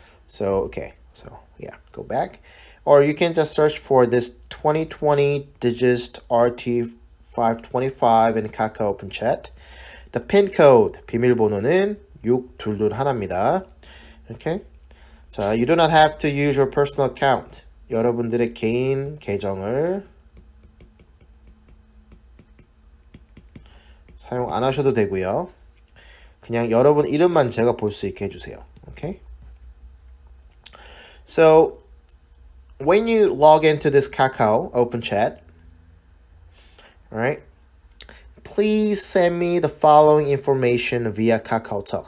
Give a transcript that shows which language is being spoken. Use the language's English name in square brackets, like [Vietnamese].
[English] So, okay, so yeah, go back. Or you can just search for this 2020 DGIST RT525 in Kakao Open Chat. The pin code, [Korean] 비밀번호는 6221입니다. [English] Okay? 자, you do not have to use your personal account. [Korean] 여러분들의 개인 계정을 사용 안 하셔도 되고요. 그냥 여러분 이름만 제가 볼 수 있게 해주세요. [English] Okay? So, when you log into this Kakao Open Chat, all right, please send me the following information via Kakao Talk.